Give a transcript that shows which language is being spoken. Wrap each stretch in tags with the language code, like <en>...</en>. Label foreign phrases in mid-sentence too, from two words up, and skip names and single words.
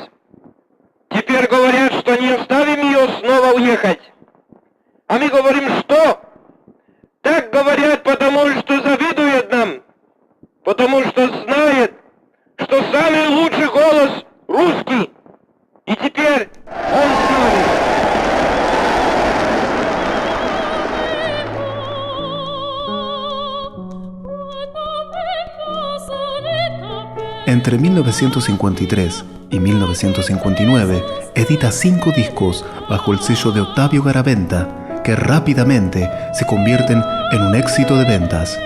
<ru>Теперь говорят, что не оставим ее снова уехать. А мы говорим, что? Так говорят, потому что завидуют нам, потому что знают, что самый лучший голос русский. И теперь он с нами.</ru> <es>Entre 1953 y 1959 edita 5 discos bajo el sello de Octavio Garaventa, que rápidamente se convierten en un éxito de ventas.</es>